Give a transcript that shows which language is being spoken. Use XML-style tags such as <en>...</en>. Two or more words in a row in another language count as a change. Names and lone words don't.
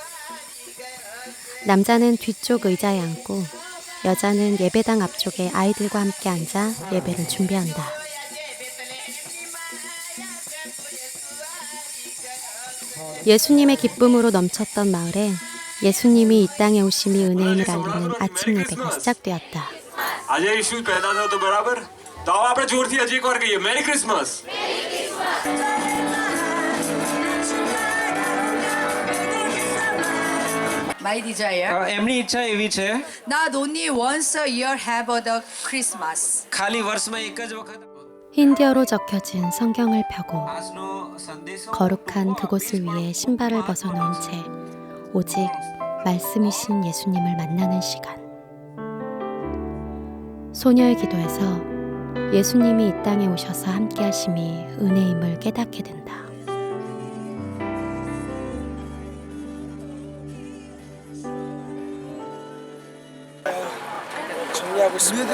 <ko>남자는 뒤쪽 의자에 앉고 여자는 예배당 앞쪽에 아이들과 함께 앉아 예배를 준비한다. 예수님의 기쁨으로 넘쳤던 마을에 예수님이 이 땅에 오심이 은혜임을 알리는 아침 예배가 시작되었다.</ko> <gu>આજે ઈસુ પેદા થયો તો બરાબર તો આવો આપણે જોરથી હજી એકવાર કહીએ</gu> <en>Merry Christmas. My desire.</en> <gu>એમની ઈચ્છા એવી છે</gu> <en>Not only once a year have the Christmas.</en> <gu>ખાલી વર્ષમાં એક જ વખત</gu> <ko>흰디어로 적혀진 성경을 펴고</ko> <gu>આજનો સંદેશો</gu> <ko>거룩한 그곳을 위해 신발을 벗어놓은 채 오직 말씀이신 예수님을 만나는 시간. 소녀의 기도에서 예수님이 이 땅에 오셔서 함께 하심이 은혜임을 깨닫게 된다. 정리하고 있습니다.</ko>